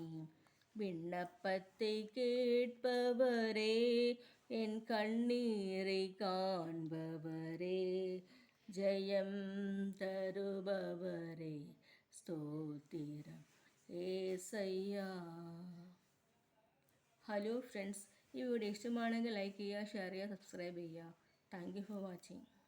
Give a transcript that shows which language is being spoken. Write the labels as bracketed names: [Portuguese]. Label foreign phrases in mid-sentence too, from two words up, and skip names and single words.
[Tamil] விண்ணப்பத்தை கேட்பவரே என் கண்ணீரை காண்பவரே, ஜெயம் தருபவரே ஸ்தோத்திரம் ஏசையா. [English] hello friends, [Malayalam] ഈ വീഡിയോ ഇഷ്ടമാണെങ്കിൽ ലൈക്ക് ചെയ്യുക, ഷെയർ ചെയ്യുക, സബ്സ്ക്രൈബ് ചെയ്യുക. [English] thank you for watching.